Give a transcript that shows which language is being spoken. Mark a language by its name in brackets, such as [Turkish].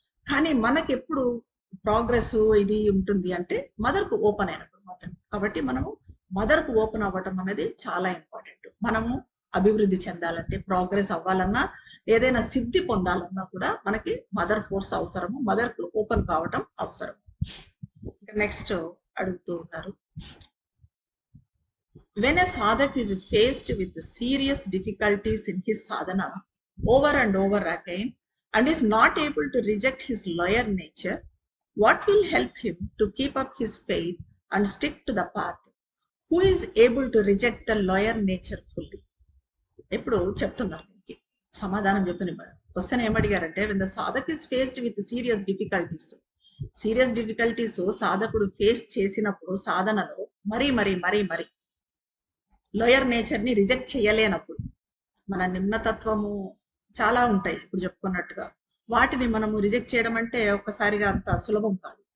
[Telugu] కానీ మనకి ఎప్పుడు ప్రోగ్రెస్ ఇది ఉంటుంది అంటే మదర్కు ఓపెన్ అయినప్పుడు మాత్రం. కాబట్టి మనము మదర్కు ఓపెన్ అవ్వటం అనేది చాలా ఇంపార్టెంట్. మనము అభివృద్ధి చెందాలంటే, ప్రోగ్రెస్ అవ్వాలన్నా, ఏదైనా సిద్ధి పొందాలన్నా కూడా మనకి మదర్ ఫోర్స్ అవసరము, మదర్కు ఓపెన్ కావటం అవసరం. నెక్స్ట్ అడుగుతూ ఉన్నారు, [English] when a sadhak is faced with serious difficulties in his sadhana over and over again and is not able to reject his lower nature, what will help him to keep up his faith and stick to the path? Who is able to reject the lower nature fully? [Telugu] ఇప్పుడు చెప్తున్నారు, దీనికి సమాధానం చెప్తున్నారు. Question ఏమడిగారంటే, [English] when the sadhak is faced with serious difficulties, [Telugu] serious difficulties సాధకుడు face చేసినప్పుడు సాధనలో మరీ lower nature ని రిజెక్ట్ చేయలేనప్పుడు, మన నిమ్నతత్వము చాలా ఉంటాయి ఇప్పుడు చెప్పుకున్నట్టుగా, వాటిని మనము రిజెక్ట్ చేయడం అంటే ఒక్కసారిగా అంత సులభం కాదు.